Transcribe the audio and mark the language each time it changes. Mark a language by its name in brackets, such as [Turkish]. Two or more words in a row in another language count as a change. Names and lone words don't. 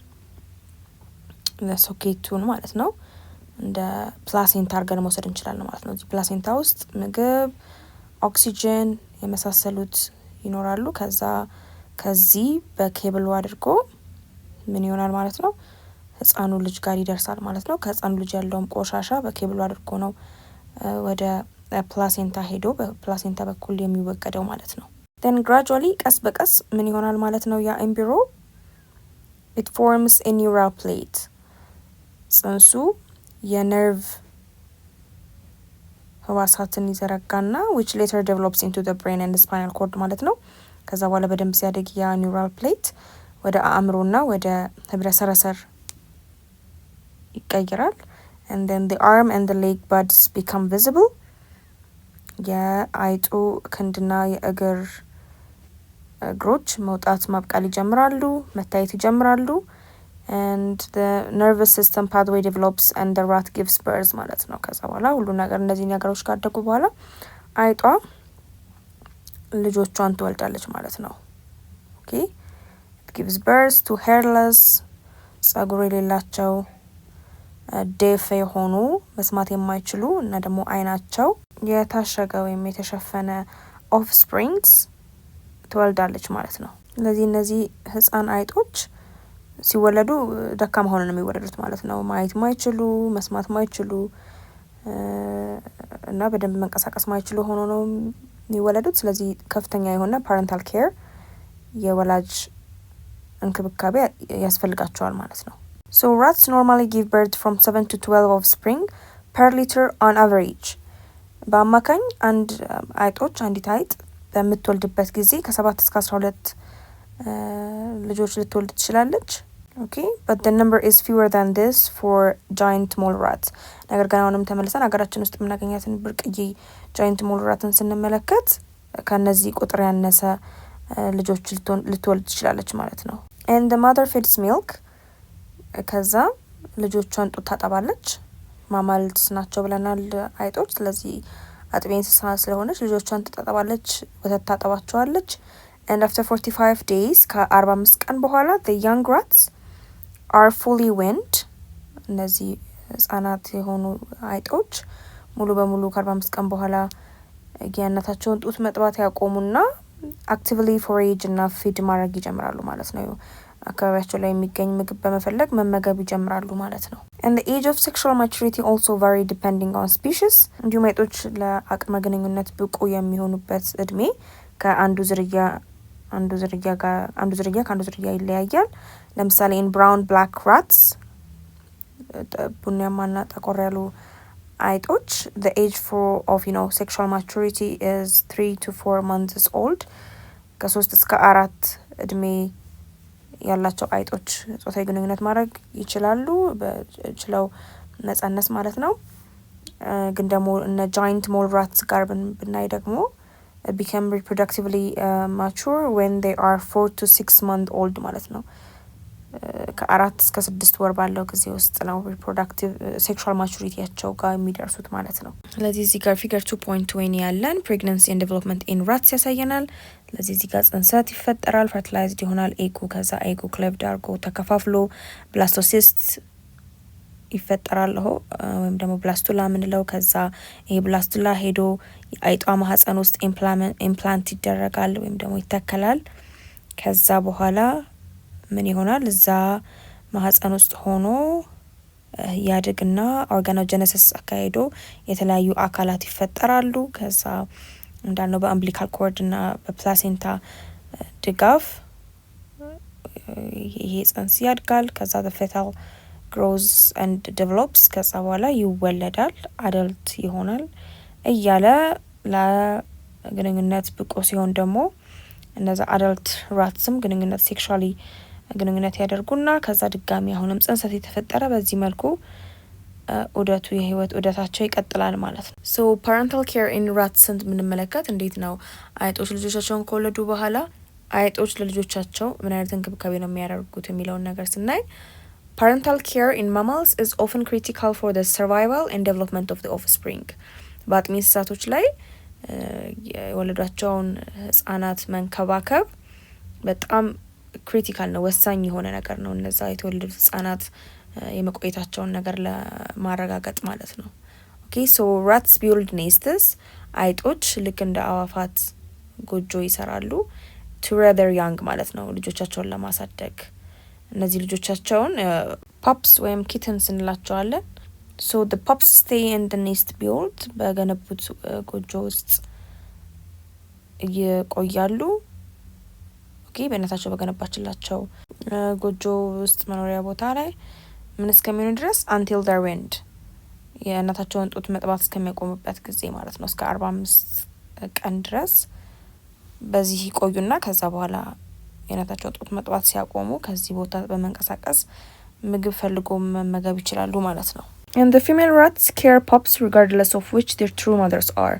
[Amharic] ለሶኬቱን ማለት ነው እንደ ፕላሴንታ አድርገን መውሰድ እንችላለን ማለት ነው። እዚህ ፕላሴንታ ውስጥ ምግብ፣ ኦክሲጅን የመሳሰሉት ይኖራሉ። ከዚህ በኬብሉ አድርጎ ምን ይሆናል ማለት ነው? ህፃኑ ልጅ ጋር ይደርሳል ማለት ነው። ከህፃኑ ልጅ ያለውም ቆሻሻ በኬብሉ አድርጎ ነው ወደ ፕላሴንታ ሄዶ በፕላሴንታ በኩል የሚወገደው ማለት ነው። [English] then gradually [Amharic] ቀስ በቀስ ምን ይሆናል ማለት ነው? ያ ኤምብሪዮ [English] it forms a neural plate [Amharic] ጽንሱ የነርቭ ህዋሳትን ይዘረጋና [English] which later develops into the brain and the spinal cord [Amharic] ማለት ነው። ከዛ በኋላ በደንብ ሲያደግ ያ [English] neural plate [Amharic] ወደ አእምሮና ወደ ህብረ ሰረሰር ይቀየራል። [English] and then the arm and the leg buds become visible [Amharic] የአይጡ ክንድና የእግር እግሮች መውጣት ማብቃል ይጀምራሉ፣ መታየት ይጀምራሉ። [English] and the nervous system pathway develops and the rat gives birth [Amharic] ማለት ነው። ከዛ በኋላ ሁሉ ነገር እነዚህ ነገሮች ካደጉ በኋላ አይጧ ልጆቿን ትወልዳለች ማለት ነው። [English] okay it gives birth to hairless [Amharic] ጸጉር የሌላቸው ዴፍ የሆኑ መስማት የማይችሉ እና ደግሞ አይናቸው የታሸገ ወይም የተሸፈነ offsprings ትወልዳለች ማለት ነው። ስለዚህ እነዚህ ህፃን አይጦች ሲወለዱ ደካማ ሆነው ነው የሚወለዱት ማለት ነው። ማየት ማይችሉ፣ መስማት ማይችሉ እና በደንብ መንቀሳቀስ ማይችሉ ሆኖ ነው የሚወለዱት። ስለዚህ ከፍተኛ የሆነ [English] parental care [Amharic] የወላጅ እንክብካቤ ያስፈልጋቸዋል ማለት ነው። [English] So rats normally give birth from 7 to 12 offspring per litter on average. [Amharic] በአማካኝ አይጦች አንዲት አይጥ በምትወልድበት ጊዜ ከ7 እስከ 12 ልጆች ልትወልድ ትችላለች። [English] okay but the number is fewer than this for giant mole rats. [Amharic] ነገር ግን አሁንም ተመልሰን ሀገራችን ውስጥ የምናገኛትን ብርቅዬ [English] giant mole ratን [Amharic] ስንመለከት ከነዚህ ቁጥር ያነሰ ልጆች ልትወልድ ትችላለች ማለት ነው። [English] and the mother feeds milk [Amharic] ከዛ ልጆቿን ጡት ታጠባለች። ማማልስ ናቸው ብለናል አይጦች። ስለዚህ አጥቢ እንስሳ ስለሆነች ልጆቿን ትጠባለች፣ ወተት ታጠባቸዋለች። [English] and after 45 days [Amharic] ከ45 ቀን በኋላ [English] the young rats are fully weaned [Amharic] እነዚህ ህጻናት የሆኑ አይጦች ሙሉ በሙሉ ከ45 ቀን በኋላ የእናታቸውን ጡት መጥባት ያቆሙና [English] actively forage [Amharic] እና feed ማድረግ ይጀምራሉ ማለት ነው። አካባቢያቸው ላይ የሚገኝ ምግብ በመፈለግ መመገብ ይጀምራሉ ማለት ነው። [English] and the age of sexual maturity also vary depending on species. [Amharic] እንዲሁም አይጦች ለአቅመ ግንኙነት ብቁ የሚሆኑበት እድሜ ከአንዱ ዝርያ ከአንዱ ዝርያ ይለያያል። ለምሳሌ [English] in brown black rats [Amharic] ቡናማና ጠቆር ያሉ አይጦች [English] the age of sexual maturity is 3 to 4 months old. [Amharic] ከ3 እስከ 4 እድሜ ያላቸው አይጦች ጾታዊ ግንኙነት ማድረግ ይችላሉ፣ በችለው ነጻነት ማለት ነው። ግን ደግሞ እነ [English] giant mole rats [Amharic] ጋር ብናይ ደግሞ become [English] reproductively mature when they are 4 to 6 months old [Amharic] ማለት ነው። ከ4 እስከ 6 ወር ባለው ጊዜ ውስጥ ነው [English] reproductive sexual maturityያቸው [Amharic] ጋር የሚደርሱት ማለት ነው። ስለዚህ እዚህ ጋር figure 2.20 ያለን [English] pregnancy and development in rats [Amharic] ያሳየናል። ስለዚህ እዚህ ጋር ጽንሰት ይፈጠራል፣ fertilized ይሆናል ኤጉ። ከዛ ኤጉ ክሌቭድ አድርጎ ተከፋፍሎ ብላስቶሲስት ይፈጠራል ወይም ደግሞ ብላስቱላ ምንለው። ከዛ ይሄ ብላስቱላ ሄዶ አይጧ ማህፀን ውስጥ ኢምፕላንት ይደረጋል ወይም ደግሞ ይተከላል። ከዛ በኋላ ምን ይሆናል? እዛ ማህፀን ውስጥ ሆኖ ያድግና ኦርጋኖጀነሲስ አካሄዶ የተለያዩ አካላት ይፈጠራሉ። ከዛ እንዳልነው [English] umbilical cord [Amharic] እና በፕላሴንታ ድጋፍ ይሄ ጽንስ ያድጋል። ከዛ [English] the fetal grows and develops [Amharic] ከዛ በኋላ ይወለዳል፣ አደልት ይሆናል እያለ ለግንኙነት ብቁ ሲሆን ደግሞ እነዛ [English] adult rats [Amharic] ግንኙነት ሴክሹዋሊ ግንኙነት ያደርጉና ከዛ ድጋሚ አሁንም ጽንሰት የተፈጠረ በዚህ መልኩ የህይወት ዑደታቸው ይቀጥላል ማለት ነው። [English] so parental care in rats [Amharic] ምንመለከት እንዴት ነው አይጦች ልጆቻቸውን ከወለዱ በኋላ አይጦች ለልጆቻቸው ምን አይነት እንክብካቤ ነው የሚያደርጉት የሚለውን ነገር ስናይ [English] parental care in mammals is often critical for the survival and development of the offspring. [Amharic] በአጥቢ እንስሳቶች ላይ የወለዷቸውን ህጻናት መንከባከብ በጣም ክሪቲካል ነው፣ ወሳኝ የሆነ ነገር ነው። እነዛ የተወለዱት ህጻናት የመቆየታቸውን ነገር ለማረጋገጥ ማለት ነው። [English] okay so rats build nests [Amharic] አይጦች ልክ እንደ አዋፋት ጎጆ ይሰራሉ [English] to rear their young [Amharic] ማለት ነው፣ ልጆቻቸውን ለማሳደግ። እነዚህ ልጆቻቸውን pups ወይም kittens እንላቸዋለን። [English] so the pups stay in the nest built [Amharic] በገነቡት ጎጆ ውስጥ ይቆያሉ። okay በእናታቸው በገነባችላቸው ጎጆ ውስጥ መኖሪያ ቦታ ላይ ምን እስከሚሆኑ ድረስ [English] until they're weaned [Amharic] የእናታቸውን ጡት መጥባት እስከሚያቆሙበት ጊዜ ማለት ነው እስከ 45 ቀን ድረስ በዚህ ይቆዩና ከዛ በኋላ የእናታቸውን ጡት መጥባት ሲያቆሙ ከዚህ ቦታ በመንቀሳቀስ ምግብ ፈልጎ መመገብ ይችላሉ ማለት ነው። [English] And the female rats care pups regardless of which their true mothers are.